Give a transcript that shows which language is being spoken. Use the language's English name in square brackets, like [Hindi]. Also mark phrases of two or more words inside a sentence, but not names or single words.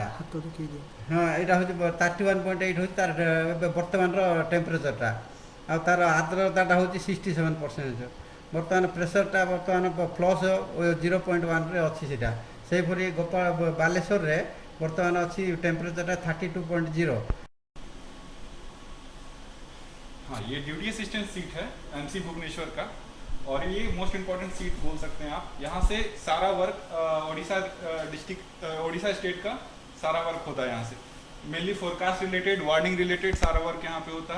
[Odia] ହଁ ଏଇଟା ହେଉଛି 31.8 ହେଉଛି ତାର ଏବେ ବର୍ତ୍ତମାନର ଟେମ୍ପରେଚରଟା ଆଉ ତାର ଆର୍ଦ୍ରତାଟା ହେଉଛି 67%। ବର୍ତ୍ତମାନ ପ୍ରେସରଟା ବର୍ତ୍ତମାନ ପ୍ଲସ୍ 0.1ରେ ଅଛି ସେଇଟା। ସେହିପରି ବାଲେଶ୍ୱରରେ ବର୍ତ୍ତମାନ ଅଛି ଟେମ୍ପରେଚरଟା 32.0। [Hindi] हाँ, ये [English] duty assistant seat [Hindi] है एमसी भुवनेश्वर का और ये [English] most important seat [Hindi] बोल सकते हैं आप। यहाँ से सारा वर्क ओडिशा स्टेट का सारा वर्क होता है। यहाँ से मेनली [English] forecast related warning related [Hindi] सारा वर्क यहाँ पे होता है।